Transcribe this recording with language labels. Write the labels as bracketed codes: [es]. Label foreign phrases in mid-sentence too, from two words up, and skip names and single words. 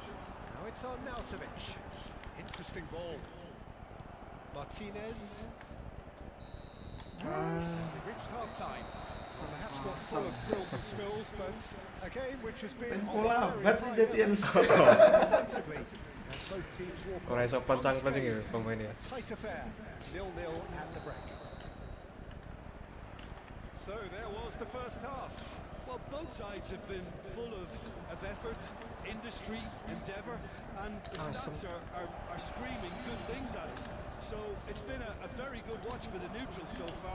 [en] Now it's on Nautovic. Interesting ball. Martinez. We've reached half-time. Perhaps not full of thrills and spills, but a game which has been [id] Bola, [en] on a bat very [id] dijadiin. [en] defensively, as both teams walk [jv] Ora iso pancang-pancing ya [en] unscathed. [id] pemain ya. [en] A tight affair, 0-0 at the break. So there was the first half. Well, both sides have been full of effort, industry, endeavour, and the stats are screaming good things at us. So it's been a very good watch for the neutrals so far.